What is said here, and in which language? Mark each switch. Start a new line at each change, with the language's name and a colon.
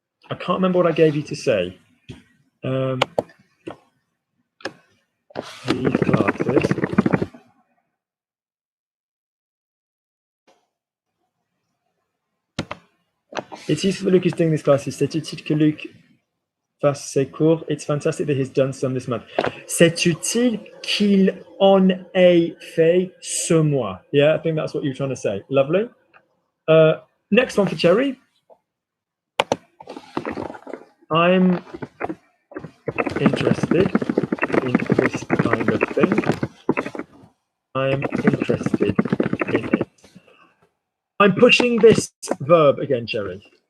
English: I can't remember what I gave you to say. These classes. It's useful that Luke is doing these classes.
French: C'est utile que Luke fasse ses cours.
English: It's fantastic that he's done some this month.
French: C'est utile qu'il en ait fait ce mois.
English: Yeah, I think that's what you're trying to say. Lovely. Next one for Cherry. I'm interested in this kind of thing. I'm interested in it. I'm pushing this verb again, Cherry.